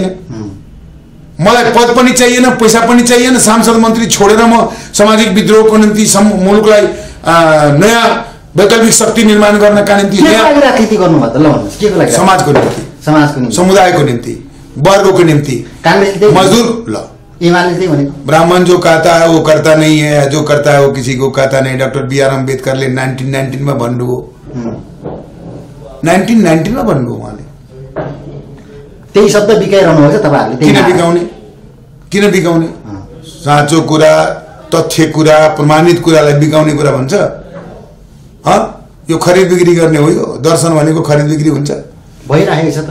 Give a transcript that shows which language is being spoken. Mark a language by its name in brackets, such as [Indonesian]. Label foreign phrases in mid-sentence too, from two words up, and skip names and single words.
[Nepali] मलाई पद पनि चाहिएन, पैसा पनि चाहिएन। सांसद मन्त्री छोडेर म सामाजिक विद्रोहको निम्ति मुलुकलाई नयाँ वैकल्पिक शक्ति निर्माण गर्नका निम्ति राजनीति गर्नुभयो त? ल भन्नुहोस्, के को लागि? समाजको निम्ति, समुदायको निम्ति, [Hindi] वर्गों के [Nepali] निम्ति। मजदूर, ल एमाले भनेको [Hindi] ब्राह्मण जो कहता है वो करता नहीं है, जो करता है वो किसी को कहता नहीं। [Nepali] डॉक्टर B.R. अम्बेडकरले 1919 में भन्नुभयो। 1919 में भन्नुभयो उहाँले। त्यही शब्द बिकाइरहनु भएको छ तपाईहरुले। किन बिकाउने? साँचो कुरा, तथ्य कुरा, प्रमाणित कुरालाई बिकाउने कुरा भन्छ? यो खरिद बिक्री गर्ने हो। यो दर्शन भनेको खरिद बिक्री हुन्छ? भइरहेको छ त,